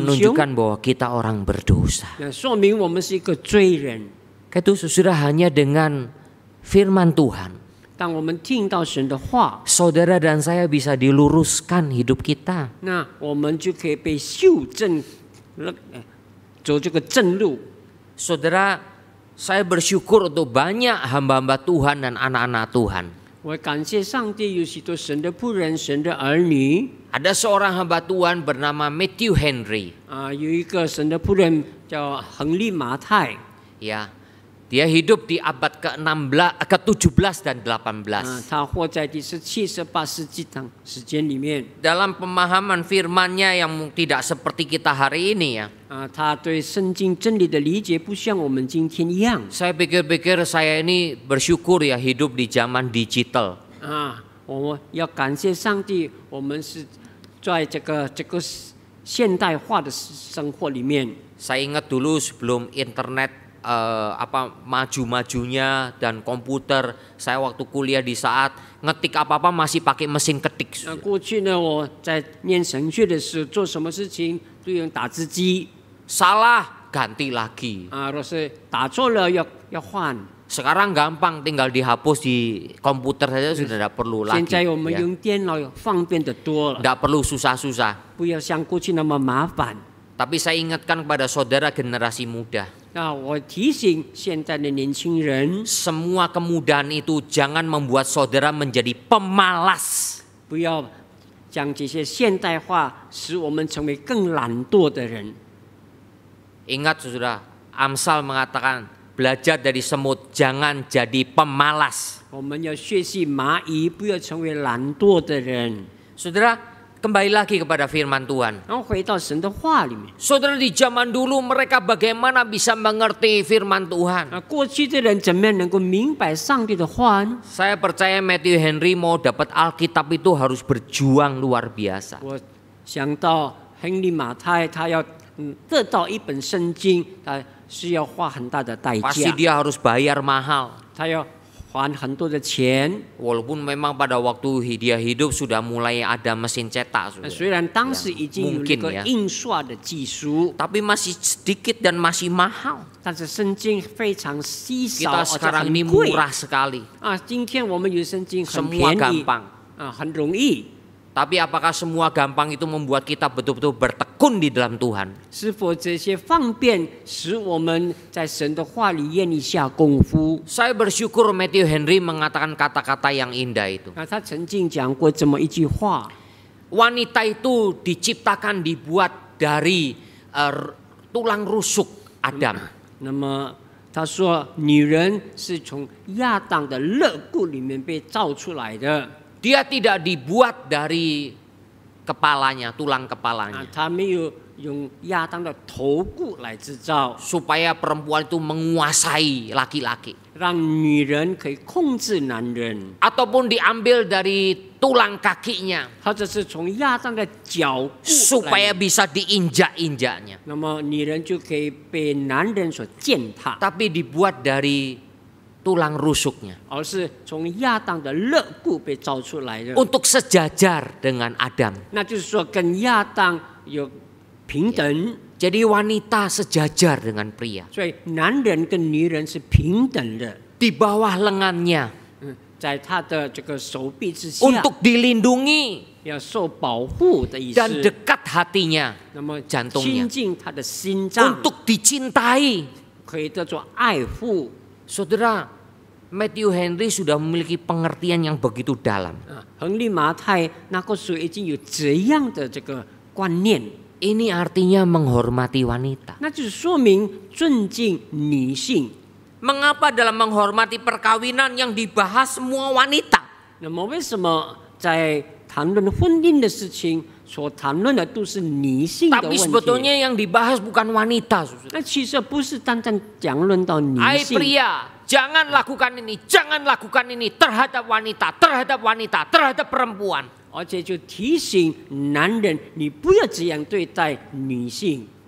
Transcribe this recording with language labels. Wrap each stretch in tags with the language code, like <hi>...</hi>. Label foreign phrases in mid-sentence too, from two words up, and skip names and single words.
<id>Menunjukkan bahwa kita orang berdosa.</id> <zh>那说明我们是一个罪人。</zh> <id>Itu sudah hanya dengan firman Tuhan.</id> <zh>当我们听到神的话，</zh> <id>Saudara dan saya bisa diluruskan hidup kita.</id> <zh>那我们就可以被修正了，走这个正路。</zh> <id>Saudara, saya bersyukur untuk banyak hamba-hamba Tuhan dan anak-anak Tuhan.</id> <zh>我感谢上帝有许多神的仆人、神的儿女。</zh> <id>Ada seorang hamba Tuhan bernama Matthew Henry.</id> <zh>有一个神的仆人叫亨利马太，</zh> <id>Ya, dia hidup di abad ke-17 dan 18.</id> <zh>他活在第17、18世纪时间里面。</zh> <id>Dalam pemahaman firman-Nya yang tidak seperti kita hari ini ya.</id> <zh>他对圣经真理的理解不像我们今天一样。</zh> <id>Saya pikir-pikir saya ini bersyukur ya hidup di zaman digital.</id> <zh>我们要感谢上帝，我们是在这个现代化的生活里面。</zh> <id>Saya ingat dulu sebelum internet maju-majunya dan komputer, saya waktu kuliah di saat ngetik apa-apa masih pakai mesin ketik.</id> <zh>过去呢，我在念神学的时候，做什么事情都用打字机。</zh> <id>Salah ganti lagi.</id> <zh>若是打错了要换。</zh> <id>Sekarang gampang, tinggal dihapus di komputer saja sudah tidak perlu</id> <zh>现</zh> <id>lagi.</id> <zh>在我们</zh> <id>Ya.</id> <zh>用电脑方便得多了，</zh> <id>Tidak perlu susah-susah.</id> <zh>不要像过去那么麻烦。</zh> <id>Tapi saya ingatkan kepada saudara generasi muda,</id> <zh>我提醒现在的年轻人，</zh> <id>semua kemudahan itu jangan membuat saudara menjadi pemalas.</id> <zh>不要将这些现代化使我们成为更懒惰的人。</zh> <id>Ingat saudara, Amsal mengatakan belajar dari semut, jangan jadi pemalas.</id> <zh>我们要学习蚂蚁，不要成为懒惰的人。</zh> <id>Saudara, Kembali lagi kepada firman Tuhan.</id> <zh>然后回到神的话里面。</zh> <id>Saudara, di zaman dulu mereka bagaimana bisa mengerti firman Tuhan?</id> <zh>过去的人怎么样能够明白上帝的话呢？</zh> <id>Saya percaya Matthew Henry mau dapat Alkitab itu harus berjuang luar biasa.</id> <zh>我想到亨利马太，他要得到一本圣经，他是要花很大的代</zh> <id>Pasti</id> <zh>价，</zh> <id>dia harus bayar mahal.</id> <zh>他要花很多的钱。</zh> <id>Walaupun memang pada waktu dia hidup sudah mulai ada mesin cetak, saudara.</id> <zh>虽然当时已经有那</zh> <id>mungkin</id> <zh>个</zh> <id>ya.</id> <zh>印刷的技术，</zh> <id>Tapi masih sedikit dan masih mahal.</id> <zh>但是圣经非常稀少，</zh> <id>Kita</id> <zh>而且</zh> <id>sekarang ini</id> <zh>很贵</zh> <id>murah sekali.</id> <zh>啊！今天我们有圣经很</zh> <id>Semua</id> <zh>便宜</zh> <id>gampang.</id> <zh>啊，很容易。</zh> <id>Tapi apakah semua gampang itu membuat kita betul-betul bertekun di dalam Tuhan?</id> <zh>是否这些方便使我们在神的话里愿意下功夫？</zh> <id>Saya bersyukur Matthew Henry mengatakan kata-kata yang indah itu.</id> <zh>那他曾经讲过这么一句话：</zh> <id>Wanita itu diciptakan dibuat dari tulang rusuk Adam.</id> <zh>那么他说，女人是从亚当的肋骨里面被造出来的。</zh> <id>Dia tidak dibuat dari kepalanya, tulang 啊 kepalanya.，</id> <zh>他没有用亚当的头骨来制造，</zh> <id>Supaya perempuan itu menguasai laki-laki.</id> <zh>让女人可以控制男人，</zh> <id>Ataupun diambil dari tulang kakinya.</id> <zh>或者是从亚当的脚骨</zh> <id>Supaya</id> <zh>来，</zh> <id>bisa diinjak-injaknya.</id> <zh>那么女人就可以被男人所践踏，</zh> <id>Tapi dibuat dari tulang rusuknya.</id> <zh>而是从亚当的肋骨被造出来的。</zh> <id>Untuk sejajar dengan Adam.</id> <zh>那就是说，跟亚当有平等，</zh> <id>Jadi wanita sejajar dengan pria.</id> <zh>所以男人跟女人是平等的。</zh> <id>Di bawah lengannya.</id> <zh>在他的这个手臂之下，</zh> <id>Untuk dilindungi.</id> <zh>要受保护的意</zh> <id>Dan</id> <zh>思。</zh> <id>dekat hatinya.</id> <zh>那么</zh> <id>jantungnya</id> <zh>亲近他的心脏，</zh> <id>Untuk dicintai.</id> <zh>可以叫做爱护。</zh> <id>Saudara, Matthew Henry sudah memiliki pengertian yang begitu dalam.</id> <zh>啊，亨利马太那个时候已经有这样的这个观念，</zh> <id>Ini artinya menghormati wanita.</id> <zh>那就是说明尊敬女性。</zh> <id>Mengapa dalam menghormati perkawinan yang dibahas semua wanita?</id> <zh>那么为什么在谈论婚姻的事情所谈论的都是女性的</zh> <id>Tapi</id> <zh>问题？</zh> <id>sebetulnya yang dibahas bukan wanita. Saudara.</id> <zh>那其实不是单单讲论到女</zh> <id>Hai</id> <zh>性。</zh> <id>pria, jangan lakukan ini, jangan lakukan ini terhadap wanita, terhadap wanita, terhadap perempuan.</id> <zh>而且就提醒男人，你不要这样对待女性。</zh>